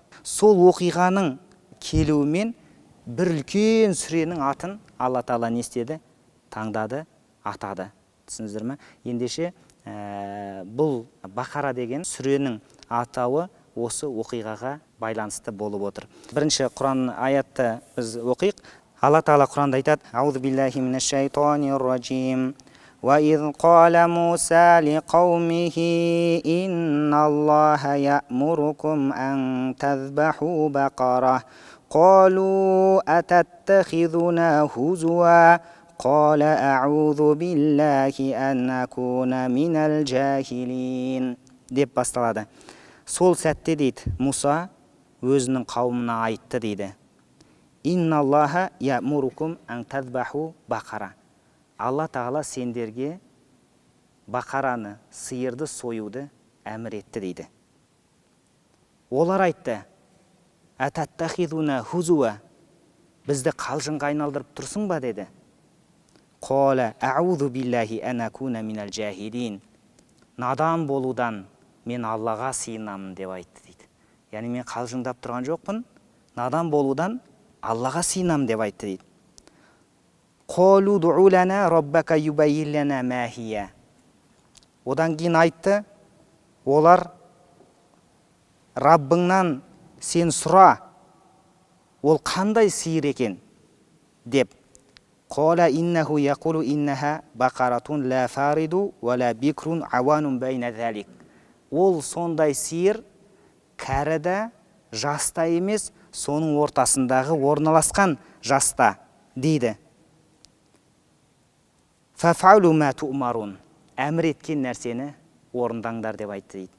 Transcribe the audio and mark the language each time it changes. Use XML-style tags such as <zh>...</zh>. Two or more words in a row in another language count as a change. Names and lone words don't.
<kk>Сол оқиғаның келуімен бір үлкен сүренің атын Алла тағала не істеді? Таңдады, атады. Түсіндіңіздер ме? Ендеше бұл Бақара деген сүренің атауы осы оқиғаға байланысты болып отыр. Бірінші Құран аятты біз оқиық. Алла тағала Құранда айтады:</kk> <ar>«أعوذ بالله من الشيطان الرجيم. وإذ قال موسى لقومه إن الله يأمركم أن تذبحوا بقرة. قالوا أتتخذنا هزوا. قال أعوذ بالله أن أكون من الجاهلين».</ar> <kk>Деп басталады. Сол сәтте дейді, Муса өзінің қауымына айтты дейді:</kk> <ar>«إن الله يأمركم أن تذبحوا بقرة».</ar> <kk>Алла тағала сендерге бақараны, сиырды союды әмір етті дейді. Олар айтты:</kk> <ar>«أتتخذنا هزوا».</ar> <kk>Бізді қалжыңға айналдырып тұрсың ба деді.</kk> <ar>«قال أعوذ بالله أن أكون من الجاهلين».</ar> <kk>Надан болудан мен Аллаға сиынамын деп айтты дейді. Яғни мен қалжыңдап тұрған жоқпын, надан болудан Аллаға сиынамын деп айтты дейді.</kk> <ar>«قالوا ادع لنا ربك يبين لنا ما هي».</ar> <kk>Одан кейін айтты, олар: «Раббыңнан сен сұра, ол қандай сиыр екен?» деп.</kk> <ar>«قال إنه يقول إنها بقرة لا فارض ولا بكر عوان بين ذلك».</ar> <kk>Ол сондай сиыр, кәріда, жаста емес, соның ортасындағы орналасқан жаста дейді.</kk> <ar>«فافعلوا ما تؤمرون».</ar> <kk>Әмір еткен нәрсені орындаңдар деп айтты дейді.</kk>